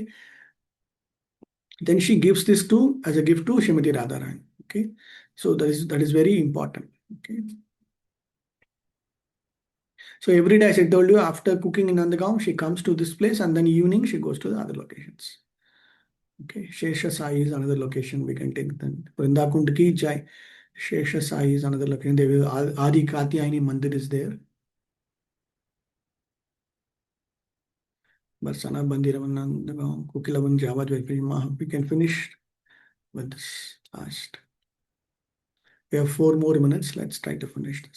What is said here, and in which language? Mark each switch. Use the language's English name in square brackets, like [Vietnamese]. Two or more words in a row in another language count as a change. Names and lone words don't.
[English] Then she gives this to as a gift to Shrimati Radharani. Okay. So that is very important. Okay. So every day, as I told you, after cooking in Nandagaon, she comes to this place and then evening she goes to the other locations. Okay, Shesha Sai is another location we can take. Then [Hindi] वृंदाकुंड की जय. [English] Shesha Sai is another location. There will Adi Katyayani Mandir is there. Barsana Bandiravan Nandagaon, Kukilavan Javad we can finish with this last. We have 4 more minutes. Let's try to finish this.